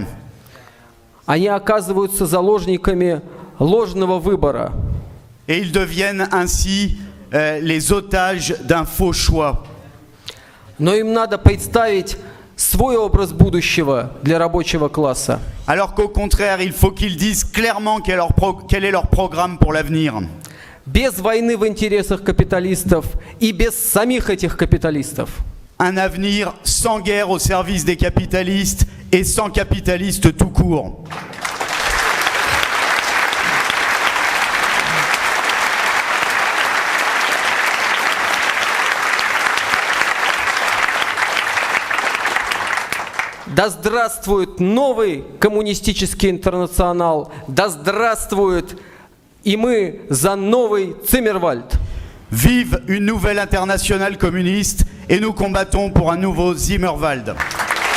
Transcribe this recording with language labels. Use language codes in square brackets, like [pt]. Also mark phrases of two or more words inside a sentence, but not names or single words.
[ru] Они оказываются заложниками ложного выбора. [fr] Et ils deviennent ainsi les otages d'un faux choix. [ru] Но им надо представить свой образ будущего для рабочего класса. [fr] Alors qu'au contraire, il faut qu'ils disent clairement quel est leur programme pour l'avenir. [ru] Без войны в интересах капиталистов и без самих этих капиталистов. [fr] Un avenir sans guerre au service des capitalistes et sans capitalistes tout court. [ru] Да здравствует новый коммунистический интернационал, да здравствует и мы за новый Циммервальд. [fr] Vive une nouvelle internationale communiste et nous combattons pour un nouveau Zimmerwald.